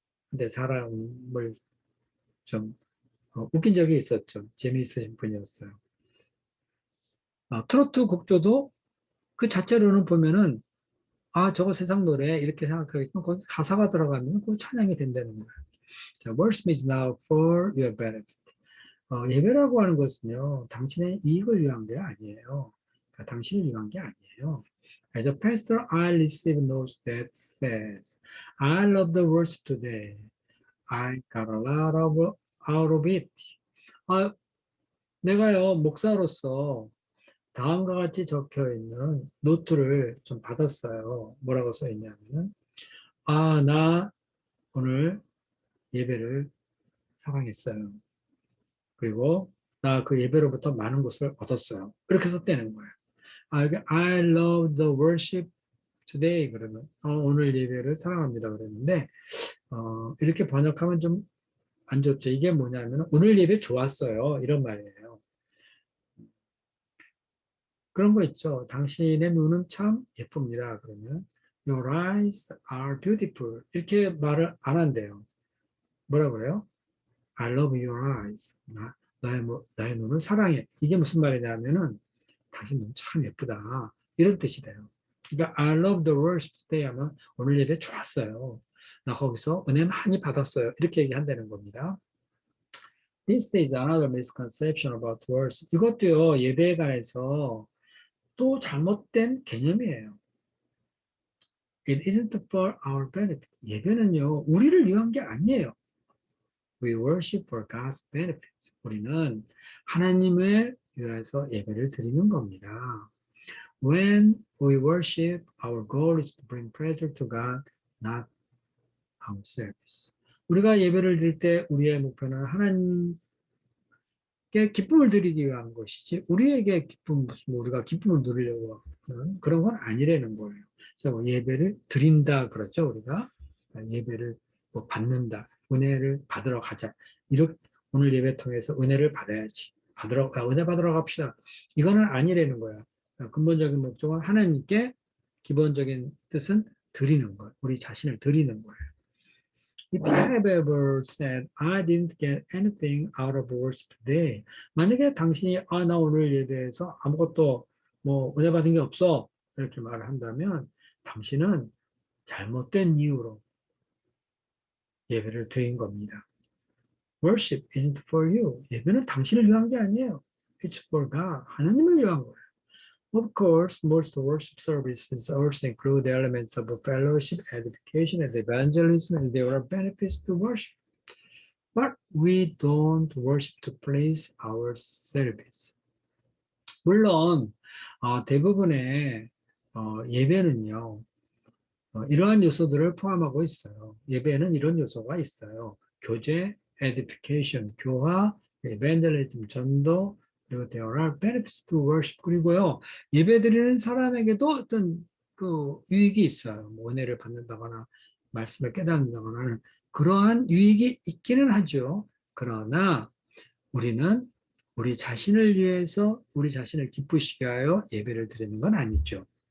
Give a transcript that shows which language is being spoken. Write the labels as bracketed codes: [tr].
[ko] 근데 사람을 좀 웃긴 적이 있었죠. 재미있으신 분이었어요. 트로트 곡조도 그 자체로는 보면은, 저거 세상 노래 이렇게 생각하겠지만 거기 가사가 들어가면 그 찬양이 된다는 거예요. [en] 자, worship is now for your benefit. [ko] 예배라고 하는 것은요, 당신의 이익을 위한 게 아니에요. 그러니까 당신을 위한 게 아니에요. [en] As a pastor, I receive notes that says, I love the worship today. I got a lot out of it. [ko] 내가요, 목사로서 다음과 같이 적혀 있는 노트를 좀 받았어요. 뭐라고 써 있냐면은, 나 오늘 예배를 사랑했어요. 그리고 나 그 예배로부터 많은 것을 얻었어요. 이렇게 썼다는 거예요. [en] I love the worship today. [ko] 그러면 오늘 예배를 사랑합니다. 그랬는데 이렇게 번역하면 좀 안 좋죠. 이게 뭐냐면 오늘 예배 좋았어요, 이런 말이에요. 그런 거 있죠. 당신의 눈은 참 예쁩니다. 그러면 [en] Your eyes are beautiful. [ko] 이렇게 말을 안 한대요. 뭐라 그래요? [en] I love your eyes. [ko] 나의 눈을 사랑해. 이게 무슨 말이냐면은 당신 눈 참 예쁘다, 이런 뜻이 돼요. 그러니까 [en] I love the worship today [ko] 하면 오늘 예배 좋았어요. 나 거기서 은혜 많이 받았어요. 이렇게 얘기한다는 겁니다. [en] This is another misconception about worship. [ko] 이것도요, 예배에 관해서 또 잘못된 개념이에요. [en] It isn't for our benefit. [ko] 예배는요, 우리를 위한 게 아니에요. [en] We worship for God's benefit. [ko] 우리는 하나님을 위해서 예배를 드리는 겁니다. [en] When we worship, our goal is to bring pleasure to God, not ourselves. [ko] 우리가 예배를 드릴 때 우리의 목표는 하나님께 기쁨을 드리기 위한 것이지, 우리에게 우리가 기쁨을 누리려고 하는 그런 건 아니라는 거예요. 그래서 예배를 드린다 그렇죠, 우리가. 예배를 받는다, 은혜를 받으러 가자. 이렇게 오늘 예배 통해서 은혜를 받아야지. 은혜 받으러 갑시다. 이거는 아니라는 거야. 근본적인 목적은 하나님께, 기본적인 뜻은 드리는 것, 우리 자신을 드리는 거예요. [en] If you have ever said, I didn't get anything out of worship today. [ko] 만약에 당신이 나 오늘 예배에서 아무것도 은혜 받은 게 없어, 이렇게 말을 한다면 당신은 잘못된 이유로 예배를 드린 겁니다. [en] Worship isn't for you. [ko] 예배는 당신을 위한 게 아니에요. [en] It's for God. [ko] 하나님을 위한 거예요. [en] Of course, most worship services also include elements of fellowship, edification, and evangelism, and there are benefits to worship. But we don't worship to please ourselves. [ko] 물론 대부분의 예배는요, 이러한 요소들을 포함하고 있어요. 예배는 이런 요소가 있어요. [en] 교제, edification, 교화, evangelism, [ko] 전도, 그리고 [en] there are benefits to worship. [ko] 그리고요, 예배드리는 사람에게도 어떤 그 유익이 있어요. 뭐 은혜를 받는다거나 말씀을 깨닫는다거나 하는 그러한 유익이 있기는 하죠. 그러나 우리는 우리 자신을 위해서 우리 자신을 기쁘시게 하여 예배를 드리는 건 아니죠.